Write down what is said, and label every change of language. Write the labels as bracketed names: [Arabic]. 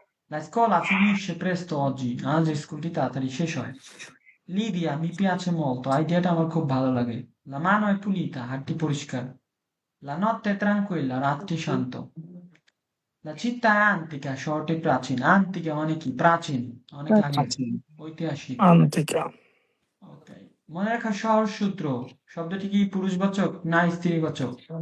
[Italian] La scuola finisce presto oggi, [Bangla] আজ স্কুলটি তাড়াতাড়ি শেষ হয়। [Italian] L'idea mi piace molto, [Bangla] আইডিয়াটা আমার খুব ভালো লাগে। [Italian] La mano è pulita, [Bangla] হাতটি পরিষ্কার। [Italian] La notte è tranquilla, [Bangla] রাতটি শান্ত। [Italian] La città è antica, [Bangla] শহরটি প্রাচীন। Antica মানে কি? প্রাচীন, অনেক আগের, আছে। ঐতিহাসিক। [Italian] antica [Bangla] ওকে, মনে রাখা সহজ সূত্র, শব্দটি কি পুরুষবাচক না স্ত্রীবাচক?